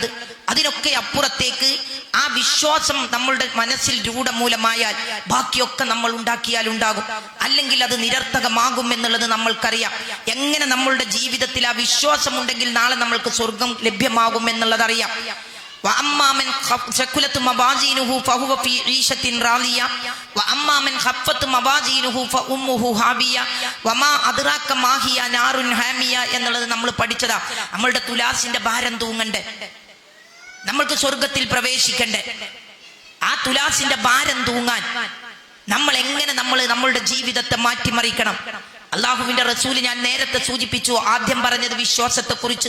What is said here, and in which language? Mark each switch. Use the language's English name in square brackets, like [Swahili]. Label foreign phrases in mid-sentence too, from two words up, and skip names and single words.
[Malayalam] അതിനൊക്കെ അപ്പുറത്തേക്ക് ആ വിശ്വാസം നമ്മളുടെ മനസ്സിൽ രൂഢമൂലമായാൽ ബാക്കിയൊക്കെ നമ്മൾ ഉണ്ടാക്കിയാൽ ഉണ്ടാകും, അല്ലെങ്കിൽ അത് നിരർത്ഥകമാകും എന്നുള്ളത് നമ്മൾക്കറിയാം. എങ്ങനെ നമ്മളുടെ ജീവിതത്തിൽ ആ വിശ്വാസം ഉണ്ടെങ്കിൽ നാളെ നമ്മൾക്ക് സ്വർഗം ലഭ്യമാകും എന്നുള്ളതറിയാം. [Arabic] وأما من ثقلت موازينه فهو في عيشة راضية وأما من خفت موازينه فأمه هاوية وما أدراك ما هي نار حامية [Malayalam] എന്നുള്ളത് നമ്മൾ പഠിച്ചതാ. നമ്മളുടെ തുലാസിന്റെ ഭാരം തൂങ്ങണ്ടേ, നമ്മൾക്ക് സ്വർഗത്തിൽ പ്രവേശിക്കണ്ടേ? ആ തുലാസിന്റെ ഭാരം തൂങ്ങാൻ നമ്മൾ എങ്ങനെ നമ്മളുടെ ജീവിതത്തെ മാറ്റിമറിക്കണം? അള്ളാഹുവിന്റെ റസൂല് ഞാൻ നേരത്തെ സൂചിപ്പിച്ചു, ആദ്യം പറഞ്ഞത് വിശ്വാസത്തെക്കുറിച്ച്.